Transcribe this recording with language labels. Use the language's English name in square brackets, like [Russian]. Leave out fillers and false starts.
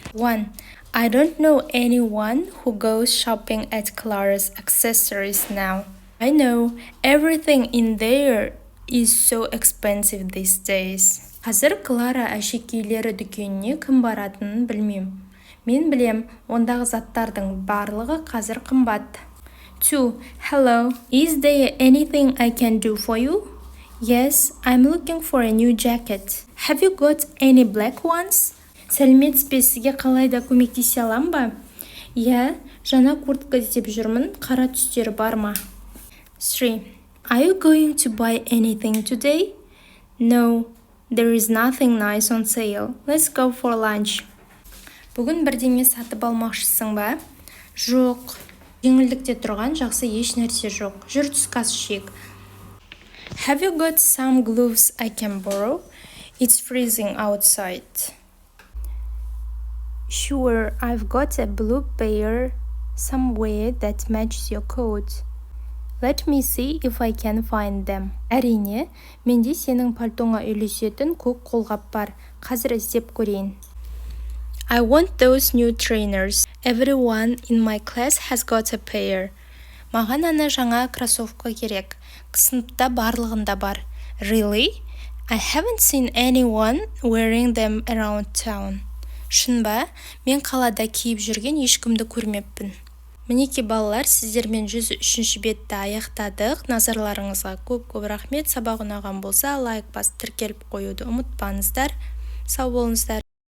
[English] 1. I don't know anyone who goes shopping at Clara's accessories now. I know everything in there is so expensive these days. [Kazakh] Қазір Клара әшекейлері дүкеніне кім баратынын білмем. Мен білем, ондағы заттардың барлығы қазір қымбат. 2. [English] Hello, is there anything I can do for you? Yes, I'm looking for a new jacket. Have you got any black ones? [Kazakh] Сәлеметсіз бе, сізге қалайда көмектесе алам ба? Иә, жаңа куртка іздеп жүрмін, қара түстері бар ма? 3. [English] Are you going to buy anything today? No, there is nothing nice on sale. Let's go for lunch. [Kazakh] Бүгін бірдеңе сатып алмақшысың ба? Жоқ. Жеңілдікте тұрған жақсы еш нәрсе жоқ. Жүр түскі ас ішейік. [English] Have you got some gloves I can borrow? It's freezing outside. Sure, I've got a blue pair somewhere that matches your coat. Let me see if I can find them. [Kazakh] Әрине, менде сенің пальтоңа үйлесетін көк қолғап бар. Қазір іздеп көрейін. [English] I want those new trainers. Everyone in my class has got a pair. [Kazakh] Маған ана жаңа кроссовка керек. Сыныпта барлығында бар. [English] Really? I haven't seen anyone wearing them around town. [Kazakh] Шын ба? Мен қалада киіп жүрген ешкімді көрмеппін. Мінеки балалар, сіздермен 103-ші бетті аяқтадық. Назарларыңызға көп рахмет. Сабақ ұнаған болса, лайк басып тіркеліп қоюды ұмытпаңыздар. Сау болыңыздар.